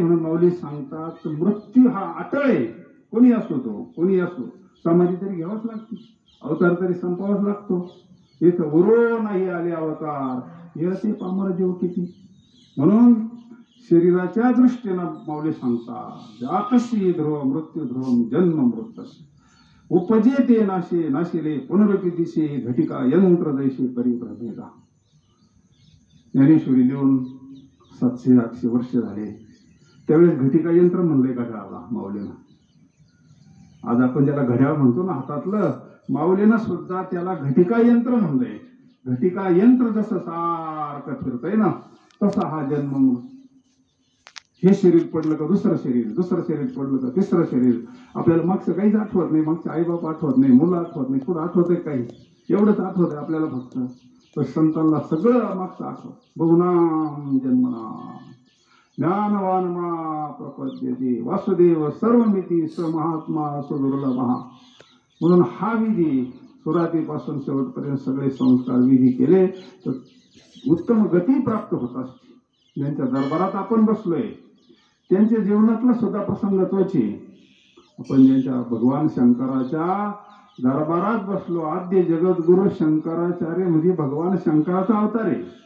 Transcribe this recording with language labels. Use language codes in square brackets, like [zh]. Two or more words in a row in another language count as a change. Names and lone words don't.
[mr] म्हणून माऊली सांगतात मृत्यू हा अटळ आहे. कोणी असो तो, कोणी असो, समाधी तरी घ्यावाच लागते, अवतार तरी संपावाच लागतो. इथं उरो नाही आले अवतार, हे पामर देव किती. म्हणून शरीराच्या दृष्टीनं माऊली सांगतात [sa] जातशी ध्रुव मृत्यू ध्रुवम जन्म मृत्यू [mr] उपजेते नाशे नाशिले पुनरुपी दिशे घटिका यंत्र दैशे परिभ्रमेदा. ज्ञानेश्वरी लिहून 700-800 वर्ष झाले. त्यावेळेस घटिका यंत्र म्हणलंय घड्याळाला माऊलीनं. आज आपण ज्याला घड्याळ म्हणतो ना हातातलं, माऊलीनं सुद्धा त्याला घटिका यंत्र म्हणलंय. घटिका यंत्र जसं सारखं फिरतंय ना, तसा हा जन्म. हे शरीर पडलं का दुसरं शरीर, दुसरं शरीर पडलं का तिसरं शरीर. आपल्याला मागचं काहीच आठवत नाही, मागचे आईबाप आठवत नाही, मुलं आठवत नाही, पुढं आठवत आहे काही. एवढंच आठवत आहे आपल्याला फक्त. तर संतांना सगळं मागचं आठवत. [sa] बहुनाम जन्मना ज्ञानवान मा प्रपद्यते वासुदेव सर्वमिती स महात्मा सुदुर्लभः. [mr] म्हणून हा विधी सुरुवातीपासून शेवटपर्यंत सगळे संस्कार विधी केले तर उत्तम गती प्राप्त होत असते. ज्यांच्या दरबारात आपण बसलोय त्यांच्या जीवनातला सुद्धा प्रसंग तोच आहे. आपण ज्यांच्या भगवान शंकराच्या दरबारात बसलो, आद्य जगद्गुरु शंकराचार्य म्हणजे भगवान शंकराचा अवतार आहे.